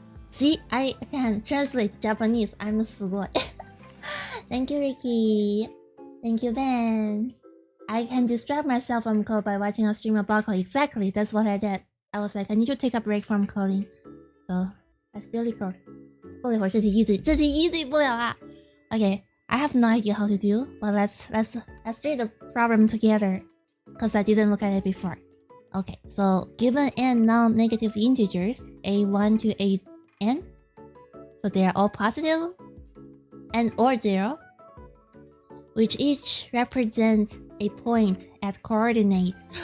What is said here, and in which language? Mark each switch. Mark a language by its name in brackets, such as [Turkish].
[English] See, I can translate Japanese. I'm すごい. Thank you, Ricky. Thank you, Ben. I can distract myself from code by watching a stream about code. Exactly, that's what I did. I was like, I need to take a break from coding. So, I still code. [Chinese] 过了一会儿这题 easy 不了啊。 [English] Okay, I have no idea how to do, but let's read the problem together, cause I didn't look at it before. Okay, so given n non-negative integers, a1 to an, so they are all positive and or 0, which each represents a point at coordinate.